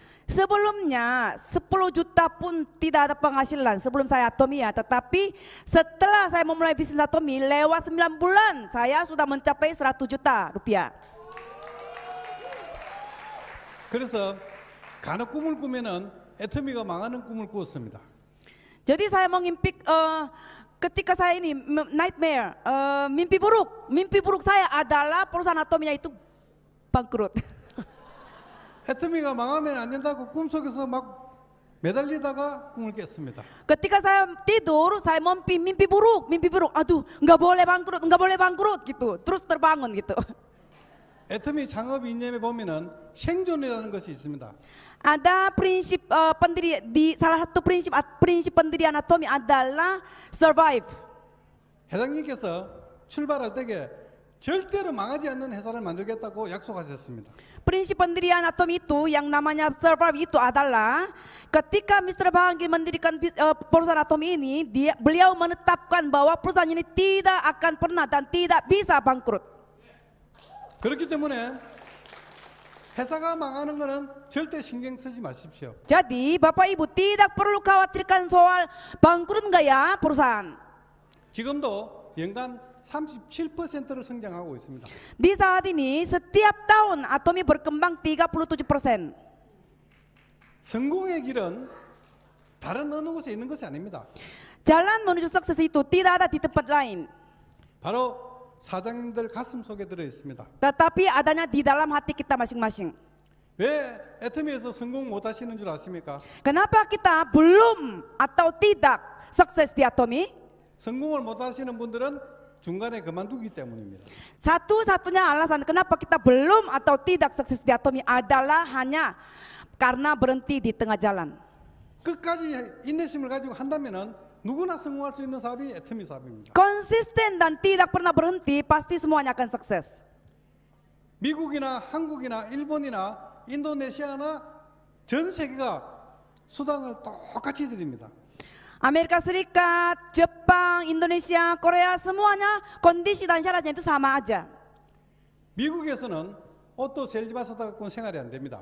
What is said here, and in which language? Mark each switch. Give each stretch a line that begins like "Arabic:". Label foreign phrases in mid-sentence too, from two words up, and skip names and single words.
Indonesian: Sebelumnya 10 juta pun tidak ada penghasilan sebelum saya Atomi ya, tetapi setelah saya memulai bisnis Atomi lewat 9 bulan saya sudah mencapai 100 juta rupiah.
Korean: 그래서 간혹 꿈을 꾸면은 애터미가 망하는 꿈을 꾸었습니다.
Indonesian: Jadi saya mengimpi ketika saya ini nightmare, mimpi buruk saya adalah perusahaan Atominya itu bangkrut.
Korean: 애터미가 망하면 안 된다고 꿈속에서 막 매달리다가 꿈을 깼습니다.
Indonesian: Ketika saya tidur, saya mimpi buruk. Aduh, nggak boleh bangkrut gitu. Terus terbangun gitu.
Korean: 애터미 창업 이념에 보면은 생존이라는 것이 있습니다.
Indonesian: Ada prinsip salah satu prinsip pendirian Atomi adalah survive.
Korean: 회장님께서 출발할 때에 절대로 망하지 않는 회사를 만들겠다고 약속하셨습니다.
Indonesian: Prinsip pendirian Atomi itu yang namanya survive itu adalah ketika Mr. Bahagia mendirikan perusahaan Atomi ini, beliau menetapkan bahwa perusahaan ini tidak akan pernah dan tidak bisa bangkrut.
Korean: 그렇기 때문에 회사가 망하는 거는 절대 신경 쓰지 마십시오.
Indonesian: Jadi Bapak Ibu tidak perlu khawatirkan soal bangkrut enggak ya perusahaan.
Korean: 지금도 연간 37%를 성장하고 있습니다.
Indonesian: Di saat ini setiap tahun Atomi berkembang 37%.
Korean: 성공의 길은 다른 어느 곳에 있는 것이 아닙니다.
Indonesian: Jalan menuju sukses itu tidak ada di tempat lain,
Korean: 바로 사장님들 가슴 속에 들어 있습니다.
Indonesian: tetapi adanya di dalam hati kita masing-masing.
Korean: 왜 애터미에서 성공 못 하시는 줄 아십니까?
Indonesian: Kenapa kita belum atau tidak sukses di Atomi?
Korean: 성공을 못 하시는 분들은 중간에 그만두기 때문입니다.
Indonesian: Satu-satunya alasan kenapa kita belum atau tidak sukses di Atomi adalah hanya karena berhenti di tengah jalan.
Korean: 끝까지 인내심을 가지고 한다면은 누구나 성공할 수 있는 사업이 애터미 사업입니다.
Indonesian: Konsisten dan tidak pernah berhenti, pasti semuanya akan sukses.
Korean: 미국이나 한국이나 일본이나 인도네시아나 전 세계가 수당을 똑같이 드립니다.
Indonesian: Amerika Serikat, Jepang, Indonesia, Korea semuanya kondisi dan syaratnya itu sama aja.
Korean: 미국에서는
English: auto sales master
Korean: 갖고는 생활이 안 됩니다.